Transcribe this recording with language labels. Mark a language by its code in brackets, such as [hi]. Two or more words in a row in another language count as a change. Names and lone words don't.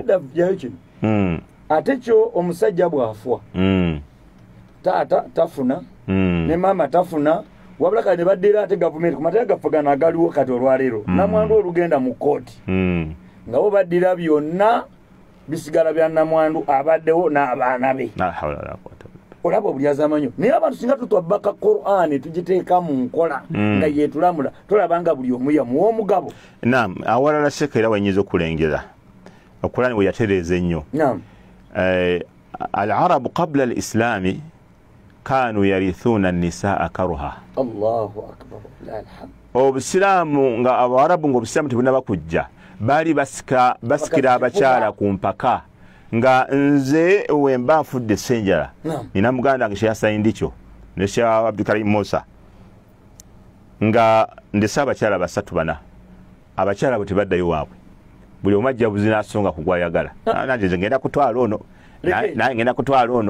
[lg] ate kyo omusajja bw'afwa taata tafuna ne maama tafuna wabula kale ne baddira ate gavumenti ku mateeka gaffe gano agaliwo kati olwaleero namwandu olugenda mu kooti nga bo baddira byonna bisigala bya namwandu abaddewo n'abaana be. olaba obulyazamanyo naye abantu singa tutwabbaka Qur'ani tugiteeka mu nkola nga yetulamula tolabanga buli omu yamuwa omugabo. naam awalala sheka era wanyinza okulengera Qur'ani we yatereeza ennyo. [ar] العرب قبل الإسلام كانوا يرثون النساء كرها. الله أكبر الحمد. [lg] obusiraamu nga abarabu ng'obusiraamu tebunaba kujja bali basikira abakyala ku mpaka nga nze wemba nfudde senjala nina muganda wange kyeyasayindikyo ne Sheikh Abdulkarim Musa nga ndese abakyala basatu bana abakyala bwe tebaddayo waabwe buli omu ajja buzi n'asonga ku gwayagala nanje ngenda kutwala ono naye ngenda kutwala ono